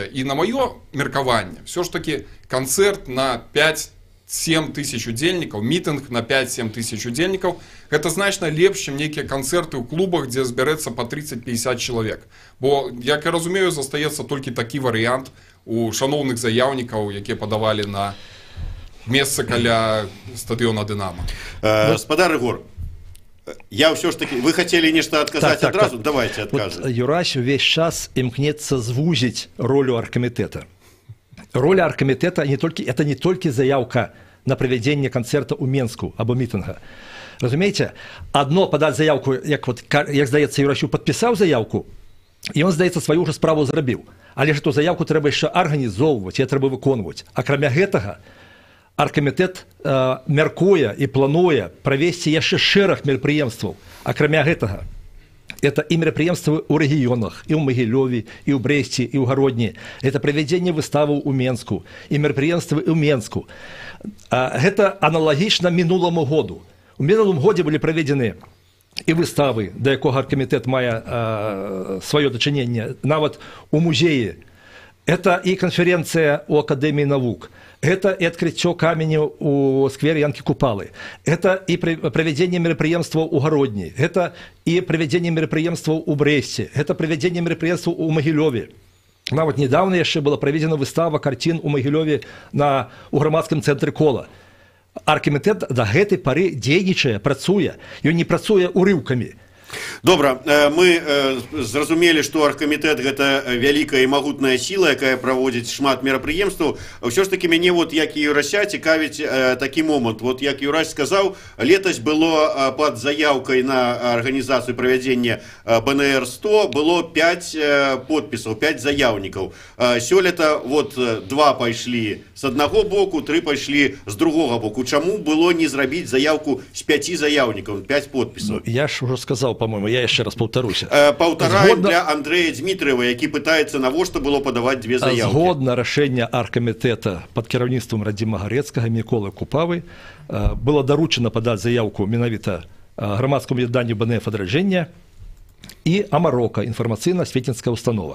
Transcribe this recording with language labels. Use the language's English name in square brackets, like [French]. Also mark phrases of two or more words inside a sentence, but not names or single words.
[Belarusian] І на маё меркаванне, [Russian] все ж таки [Belarusian] канцэрт на 5-7 тысяч удзельнікаў, мітынг на 5-7 тысяч удзельнікаў, гэта значна лепш, чым нейкія канцэрты ў клубах, дзе збярэцца па 30-50 чалавек. Бо, як я разумею, застаецца толькі такі варыянт у шаноўных заяўнікаў, якія падавалі на месца каля стадыёна Дынамо. Спадар Рыгор, [Russian] я все ж таки... Вы хотели нечто отказать одразу? Так. Давайте отказывать. Вот Юрась весь час имкнется звузить роль оргкомитета. Роль оргкомитета это не только заявка на проведение концерта у Менску або митинга. Разумеете, одно подать заявку, [Ukrainian] як здається, [Russian] Юрасю подписал заявку, и он, [Ukrainian] здається, свою уже справу зробив. Але ж эту заявку треба ще організовувати, її треба виконувати. [Belarusian] А крім гэтага, аргкамітэт мяркуе і плануе правесці яшчэ шэраг мерапрыемстваў. Акрамя гэтага, это і мерапрыемствы ў рэгіёнах, і ў Магілёве, і ў Брэсце, і ў Гародні. Это правядзенне выставаў у Менску, і мерапрыемствы ў Менску. Гэта аналагічна мінуламу году. У мінулым годзе былі праведзены і выставы, да якога аргкамітэт мае сваё дачыненне, нават у музеі. Это і канференцыя ў Акадэміі навук. [Russian] Это и открытие каменю у сквере Янки Купалы. Это и проведение мероприемства у Городни. Это и проведение мероприемства у Бресте. Это проведение мероприемства у Могилеве. Нават недавно еще была проведена выстава картин у Могилеве у громадском центре Кола. [Belarusian] Аргкамітэт до гэтай поры дзейнічае, працуе. Ён не працуе урыўкамі. Добра, мы зразумелі, што аргкамітэт гэта вялікая і магутная сіла, якая праводзіць шмат мерапрыемстваў. Ўсё ж такі мяне, як і Юрася, цікавіць такі момант. Як Юрась сказаў, летась было пад заяўкай на арганізацыю правядзення БНР-100 было 5 подпісаў, 5 заяўнікаў. Сёлета 2 пайшлі з аднаго боку, 3 пайшлі з другога боку. Чаму было не зрабіць заявку з 5 заяўнікаў, 5 подпісаў? [Russian] Я ж уже сказал, по-моему, я еще раз повторюсь. [Belarusian] Паўтараем для Андрэя Дмітриева, які пытаецца, навошта было падаваць 2 заявкі. Згодна рашэння аргкамітэта под кіраўніцтвам Радзіма Гарэцкага, Міколы Купавы было даручана падаць заявку менавіта грамадскаму ядданню БНФ адраджэння і Амарока, інфармацыйна-асветніцкая установа.